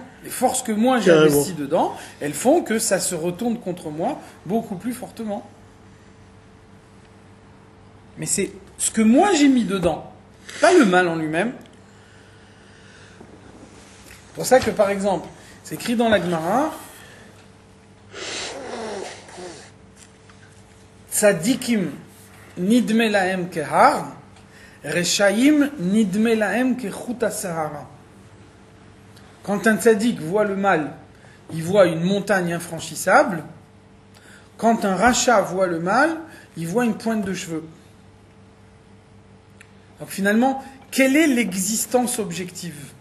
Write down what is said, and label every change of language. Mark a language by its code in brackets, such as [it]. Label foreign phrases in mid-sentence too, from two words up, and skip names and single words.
[fr] Les forces que moi j'ai investies dedans, elles font que ça se retourne contre moi beaucoup plus fortement. Mais c'est ce que moi j'ai mis dedans, pas le mal en lui-même. C'est pour ça que, par exemple, c'est écrit dans la Gemara, [he] צדיקים נדמה להם כהר, רשעים נדמה להם כחוט השערה. [fr] Quand un tzaddik voit le mal, il voit une montagne infranchissable. Quand un rachat voit le mal, il voit une pointe de cheveux. Donc finalement, quelle est l'existence objective ?